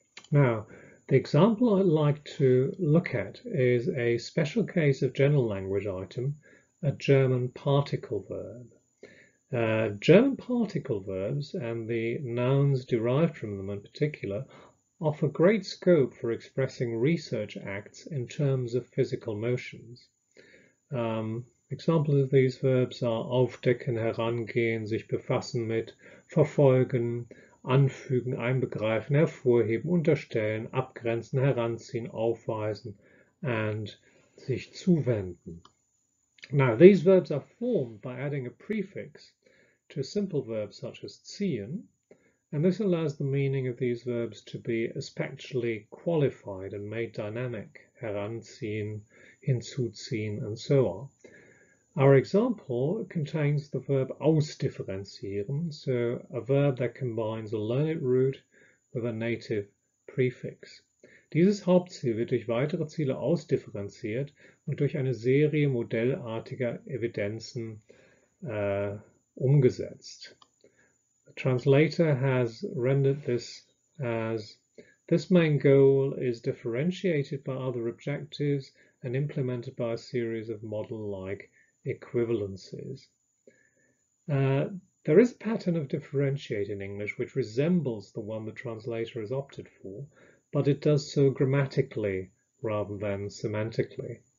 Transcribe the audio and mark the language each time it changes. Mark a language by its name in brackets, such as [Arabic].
[English] Now, the example I'd like to look at is a special case of general language item, a German particle verb. German particle verbs and the nouns derived from them in particular offer great scope for expressing research acts in terms of physical motions. Examples of these verbs are aufdecken, herangehen, sich befassen mit, verfolgen, anfügen, einbegreifen, hervorheben, unterstellen, abgrenzen, heranziehen, aufweisen, and sich zuwenden. Now, these verbs are formed by adding a prefix to a simple verb such as ziehen, and this allows the meaning of these verbs to be especially qualified and made dynamic, heranziehen, hinzuziehen, and so on. Our example contains the verb ausdifferenzieren, so a verb that combines a learned root with a native prefix. [German] Dieses Hauptziel wird durch weitere Ziele ausdifferenziert und durch eine Serie modellartiger Evidenzen umgesetzt. [English] The translator has rendered this as, this main goal is differentiated by other objectives and implemented by a series of model-like equivalences. There is a pattern of differentiate in English which resembles the one the translator has opted for, but it does so grammatically rather than semantically.